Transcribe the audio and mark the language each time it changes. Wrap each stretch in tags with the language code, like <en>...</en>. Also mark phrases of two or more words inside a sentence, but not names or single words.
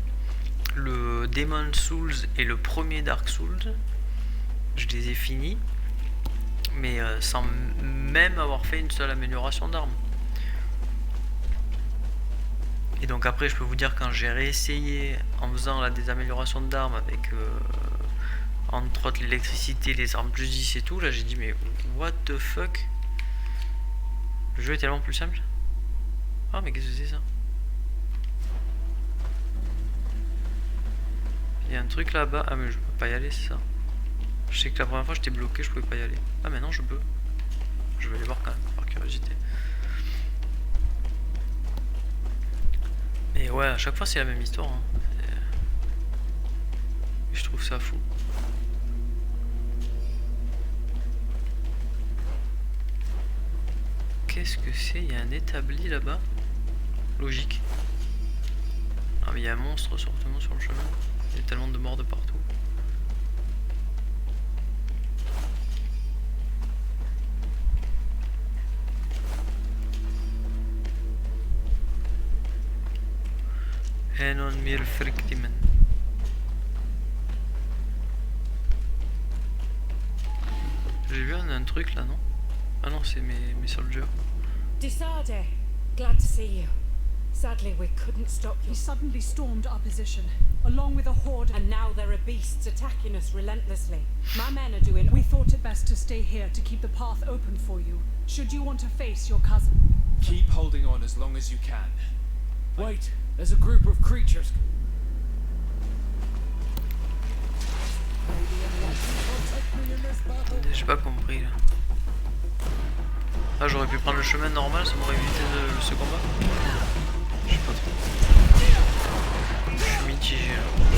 <fr>Le Demon Souls et le premier Dark Souls, je les ai finis, mais sans même avoir fait une seule amélioration d'arme. Et donc après je peux vous dire quand j'ai réessayé en faisant là, des améliorations d'armes avec... entre autres l'électricité, les armes plus 10 et tout, là j'ai dit mais</fr> <en>what the fuck?</en> <fr>Le jeu est tellement plus simple. Ah mais qu'est-ce que c'est ça? Il y a un truc là-bas, ah mais je peux pas y aller, c'est ça. Je sais que la première fois j'étais bloqué, je pouvais pas y aller. Ah maintenant je peux. Je vais aller voir quand même, par curiosité. Mais ouais, à chaque fois c'est la même histoire. Hein. Et je trouve ça fou. Qu'est-ce que c'est? Il y a un établi là-bas. Logique. Ah mais il y a un monstre certainement sur le chemin. Il y a tellement de morts de partout. Enon mil friktimen. J'ai vu un truc là, non? Ah non, c'est mes soldiers.</fr> <en>Disarde, glad to see you. Sadly, we couldn't stop you. He suddenly stormed our position, along with a horde. And now there are beasts attacking us relentlessly. My men are doing... We thought it best to stay here to keep the path open for you, should you want to face your cousin. Keep holding on as long as you can. Wait, there's a group of creatures.</en> <fr>J'ai pas compris là. Ah, j'aurais pu prendre le chemin normal, ça m'aurait évité ce combat. Je sais pas trop. Je suis mitigé là.</fr>